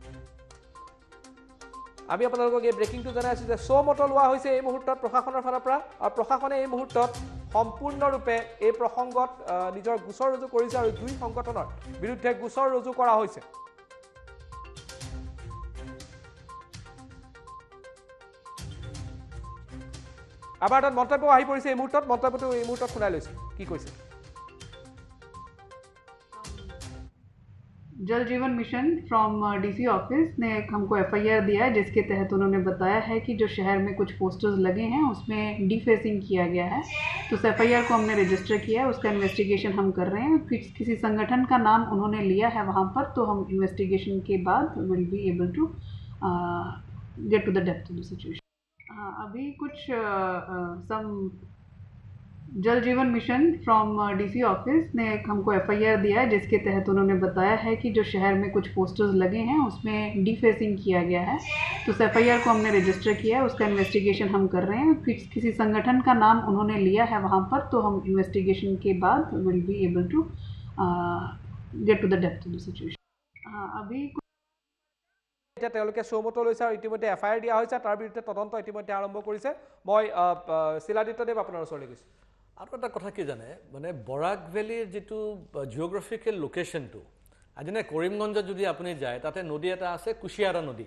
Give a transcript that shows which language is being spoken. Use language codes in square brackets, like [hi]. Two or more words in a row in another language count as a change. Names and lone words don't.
[as] আমি আপোনালোকক এই ব্ৰেকিংটো জনাই আছোঁ যে মতো লোৱা হৈছে এই মুহূৰ্তত প্ৰশাসনৰ ফালৰ পৰা, আৰু প্ৰশাসনে এই মুহূৰ্তত সম্পূৰ্ণৰূপে এই প্ৰসংগত নিজৰ গোচৰ ৰুজু কৰিছে আৰু 2 সংগঠনৰ বিৰুদ্ধে গোচৰ ৰুজু কৰা হৈছে। আমাৰ তাত মন্তব্য আহি পৰিছে এই মুহূৰ্তত, মন্তব্যটো এই মুহূৰ্তত শুনাই লৈছে কি কৈছে। [hi] जल जीवन मिशन [en] from DC office [hi] ने हमको एफआईआर दिया है, जिसके तहत उन्होंने बताया है कि जो शहर में कुछ पोस्टर्स लगे हैं उसमें डिफेसिंग किया गया है। तो उस एफआईआर को हमने रजिस्टर किया है, उसका इन्वेस्टिगेशन हम कर रहे हैं। किसी संगठन का नाम उन्होंने लिया है वहाँ पर, तो हम इन्वेस्टिगेशन के बाद [en] will be able to get to the depth of the situation. [hi] अभी कुछ सम जल जीवन मिशन [en] from DC office [hi] ने हमको एफआईआर दिया है, जिसके तहत उन्होंने बताया है कि जो शहर में कुछ पोस्टर्स लगे हैं उसमें डिफेसिंग किया गया है। तो उस एफआईआर को हमने रजिस्टर किया है, उसका इन्वेस्टिगेशन हम कर रहे हैं। किसी संगठन का नाम उन्होंने लिया है वहाँ पर, तो हम इन्वेस्टिगेशन के बाद [en] will be able to get to the depth of the situation. [hi] अभी [as] এতিয়া তেওঁলোকে মতো লৈছে আৰু ইতিমধ্যে এফআইআৰ দিয়া হৈছে, তাৰ বিৰুদ্ধে তদন্ত ইতিমধ্যে আৰম্ভ কৰিছে। মই শিলাদিত্যদেৱ আপোনাৰ ওচৰলৈ গৈছোঁ। আৰু এটা কথা কি জানে, মানে বৰাক ভেলীৰ যিটো [en] geographical location, [as] আজি নে কৰিমগঞ্জত যদি আপুনি যায় তাতে নদী এটা আছে কুশিয়াৰা নদী।